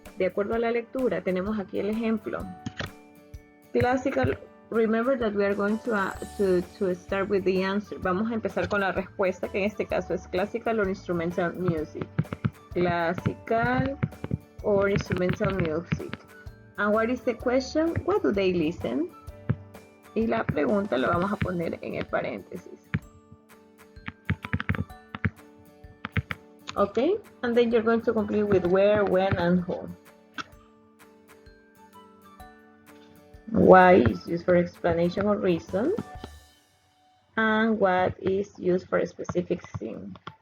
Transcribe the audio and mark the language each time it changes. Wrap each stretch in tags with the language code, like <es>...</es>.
<es>De acuerdo a la lectura, tenemos aquí el ejemplo.</es> <en>Classical, remember that we are going to start with the answer.</en> <es>Vamos a empezar con la respuesta, que en este caso es</es> <en>classical or instrumental music. Classical or instrumental music. And what is the question? What do they listen?</en> <es>Y la pregunta la vamos a poner en el paréntesis.</es> <en>Okay, and then you're going to complete with where, when, and who. Why is used for explanation or reason, and what is used for a specific thing.</en>